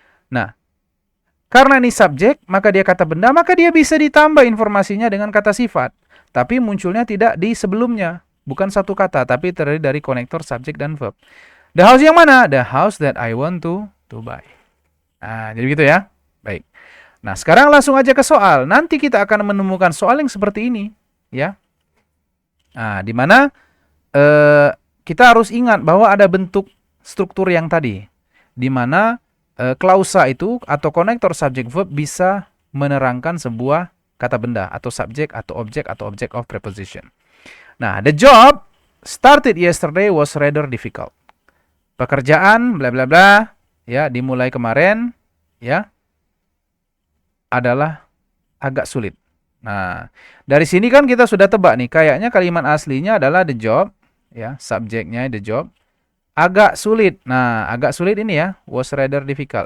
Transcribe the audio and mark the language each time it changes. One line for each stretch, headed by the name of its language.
Indonesian: Nah, karena ini subjek, maka dia kata benda, maka dia bisa ditambah informasinya dengan kata sifat. Tapi munculnya tidak di sebelumnya. Bukan satu kata, tapi terdiri dari konektor, subjek, dan verb.
English: The house
Indonesian: yang mana?
English: The house that I want to buy.
Indonesian: Nah, jadi gitu ya. Baik. Nah, sekarang langsung aja ke soal. Nanti kita akan menemukan soal yang seperti ini. Ya. Nah, di mana kita harus ingat bahwa ada bentuk struktur yang tadi. Di mana klausa itu atau konektor subjek verb bisa menerangkan sebuah kata benda atau subjek atau object of preposition.
English: Nah, the job started yesterday was rather difficult.
Indonesian: Pekerjaan bla bla bla ya dimulai kemarin ya adalah agak sulit. Nah, dari sini kan kita sudah tebak nih, kayaknya kalimat aslinya adalah the job ya, subjeknya the job. Agak sulit. Nah, agak sulit ini ya,
English: was rather difficult.